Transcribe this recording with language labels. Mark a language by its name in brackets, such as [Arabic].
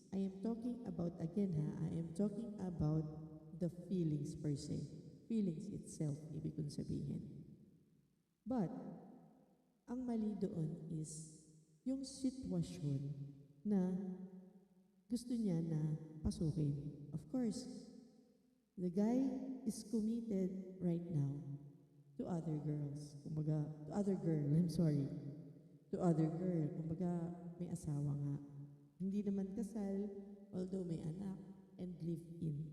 [English] I am talking about, again I am talking about the feelings per se. [Filipino] Feelings itself, ibig kong sabihin. But, ang mali doon is yung sitwasyon na gusto niya na pasukin. [English] Of course, the guy is committed right now to other girls. [Filipino] Kumbaga, [English] to other girl, I'm sorry. To other girl. [Filipino] Kumbaga, may asawa nga. Hindi naman kasal, although may anak, and live-in.